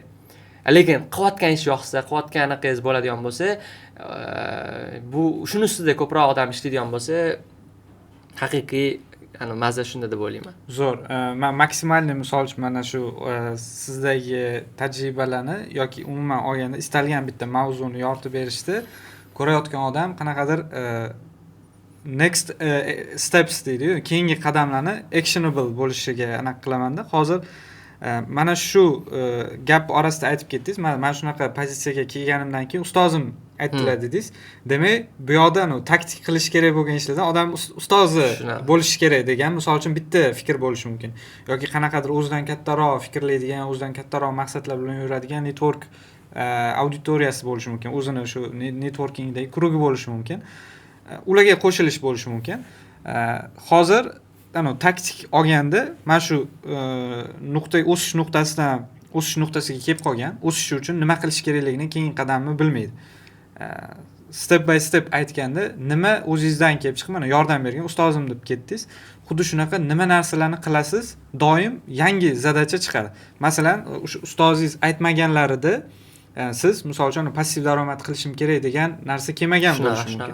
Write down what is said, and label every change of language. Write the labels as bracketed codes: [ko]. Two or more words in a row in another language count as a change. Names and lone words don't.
[uz] Lekin qilayotgan ish yoqsa, qilayotgan anaqangiz bo'ladigan bo'lsa, bu shuni ustida ko'proq odam ishlaydigan bo'lsa, haqiqiy mazza shunda deb o'ylayman. Zo'r. Men maksimalni misol uchun mana shu sizdagi tajribalarni yoki umuman olganda istalgan bitta mavzuni yoritib berishdi ko'rayotgan odam qanaqadir [en] next steps [uz] deydi, keyingi qadamlarni actionable bo'lishiga aniq qilamanda. Hozir mana shu gap orasida aytib ketdingiz. Men shunaqa pozitsiyaga kelganimdan keyin ustozim aytdilar dedingiz. Demak, bu yoqda taktik qilish kerak bo'lgan ishlardan odam ustozi bo'lishi kerak degan, misol uchun bitta fikr bo'lishi mumkin. Yoki qanaqadir o'zidan kattaroq fikrlaydigan, o'zidan kattaroq maqsadlar bilan yuradigan network auditoriyasi bo'lishi mumkin. O'zini shu networkingdagi krugi bo'lishi mumkin. Ularga qo'shilish bo'lishi mumkin. Hozir taktik olganda mana shu o'sish nuqtasiga kelib qolgan, o'sish uchun nima qilish kerakligini keyingi qadamni bilmaydi. [en] Step by step [uz] aytganda, nima o'zingizdan kelib chiqib, mana yordam bergan ustozim deb ketdingiz. Xuddi shunaqa nima narsalarni qilasiz, doim yangi zadacha chiqadi. Masalan, o'sha ustozingiz aytmaganlarida siz misol uchun passiv daromad qilishim kerak degan narsa kelmagan bo'lishi mumkin.